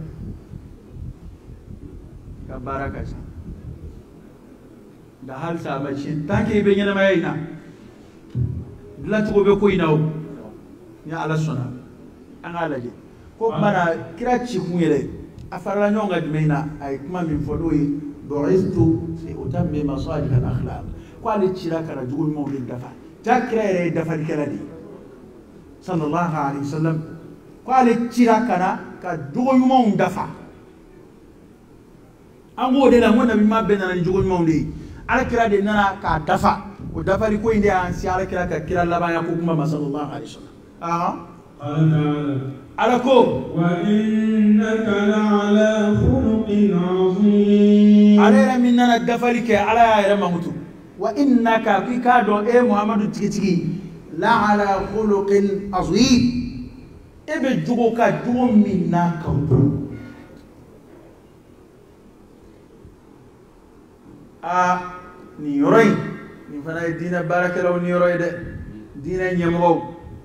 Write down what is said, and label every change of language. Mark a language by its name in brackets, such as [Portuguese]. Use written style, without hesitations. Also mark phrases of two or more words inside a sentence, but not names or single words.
[Bambara] i ka baara ka ca nka halisa a ma tiɲɛ [French] tant que [Bambara] i bɛ ɲɛnamaya in na dilancogo bɛ ko in na o ni ala sɔnna an k'a lajɛ ko kuma na kira ci kun yɛrɛ a farala ɲɔgɔn kan jumɛn na a ye kuma min fɔ n'o ye [Arabic] بعثت لأتمم صالح الأخلاق [Bambara] ko ale cira ka na jogo ɲumanw de dafa ja kira yɛrɛ ye dafalikɛla de ye [Arabic] صلى الله عليه وسلم [Bambara] ko ale cira ka na ka jogo ɲumanw dafa an b'o de la n ko nabi ɲuman bɛɛ nana ni jogo ɲumanw de ye alakira de nana k'a dafa o dafali ko in de y'an se alakira ka kira laban ya ko kuma ma [Arabic] صلى الله عليه وسلم [Bambara] ala ko [Arabic] وإنك لعلى خلق عظيم [Bambara] ale yɛrɛ min nana dafali kɛ ala y'a yɛrɛ mankutu [Arabic] وإنك [Bambara] k'i k'a dɔn e muhamadu tigitigi [Arabic] لعلى خلق عظيم [Bambara] e bɛ jogo ka jogo min n'a ka bon nin yɔrɔ in ni fana dina barakelaw ni yoro de dina nyemro